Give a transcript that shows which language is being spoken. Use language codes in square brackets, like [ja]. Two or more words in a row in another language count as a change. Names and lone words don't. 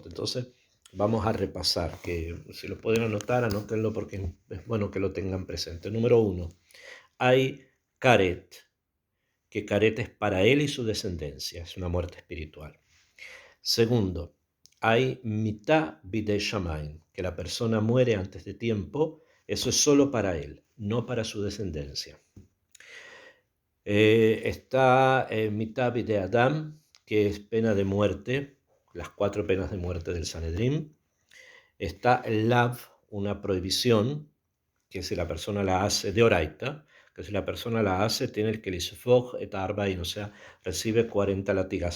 [es] Entonces vamos a repasar, que si lo pueden anotar, anótenlo porque es bueno que lo tengan presente. Número 1, hay karet, que karet es para él y su descendencia, es una muerte espiritual. Segundo, hay [he] מיתה בידי שמים, [es] que la persona muere antes de tiempo, eso es solo para él, no para su descendencia. Está [he] מיתה בידי אדם, [es] que es pena de muerte, las 4 penas de muerte del Sanedrín. Está el lav, una prohibición, que si la persona la hace de oraita, que si la persona la hace tiene que [he] ליספוג את ארבעים, [es] o sea, recibe 40 latigazos.